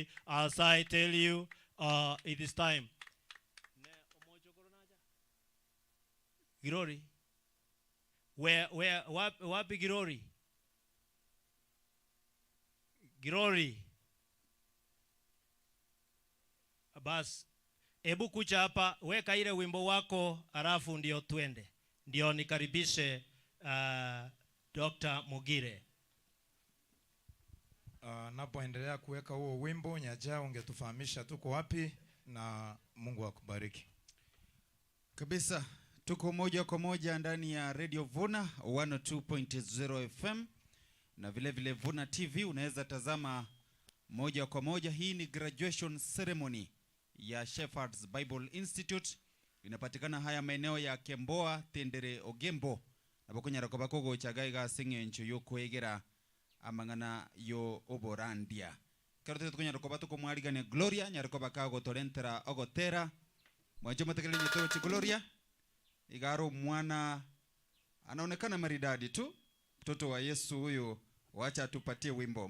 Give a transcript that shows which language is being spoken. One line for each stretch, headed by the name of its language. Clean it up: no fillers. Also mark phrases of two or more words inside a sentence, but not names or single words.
English: As I tell you, it is time. Glory.
Swahili: Wapi Glory? Glory. Bas, ebu kucha hapa, weka ile wimbo wako, alafu ndio twende. Ndio nikaribishe Dr. Mogire. Napoendelea kuweka huo wimbo, Nyaja ungetufahamisha tuko wapi, na Mungu akubariki. Kabisa, tuko moja kwa moja ndani ya Radio Vuna 102.0 FM na vile vile Vuna TV. Unaweza tazama moja kwa moja. Hii ni
English: graduation ceremony
Swahili: ya Shepherd's Bible Institute. Inapatikana haya maeneo ya Kemboa, Tendere, Ogembo.
Gusii: Nabakunyara ko bakogo chagaiga singencho yo kwegera amangana yo oborandia. Karote tukunyara ko batuko mwarigane Gloria nyarako bakago torentera ogotera. Mwaje matekele nyeto chi Gloria.
Swahili: Igaro mwana anaonekana maridadi tu. Mtoto wa Yesu huyo, wacha atupatie wimbo.